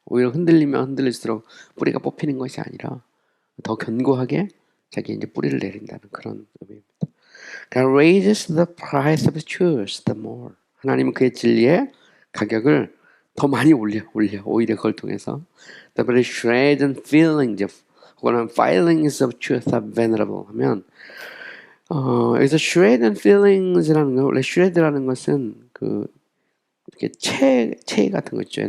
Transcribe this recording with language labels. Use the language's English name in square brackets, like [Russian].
[Korean] 오히려 흔들리면 흔들릴수록 뿌리가 뽑히는 것이 아니라 더 견고하게 자기 이제 뿌리를 내린다는 그런 의미입니다. [English] God raises the price of the truth the more. [Korean] 하나님은 그의 진리의 가격을 더 많이 올려 오히려 그걸 통해서 [English] the very shreds and feelings of [Korean] 혹은 [English] feelings of truth are venerable [Korean] 하면 여기서 [English] shred and feelings [Korean] 라는 거 원래 shred라는 것은 이렇게 채 같은 거 있죠.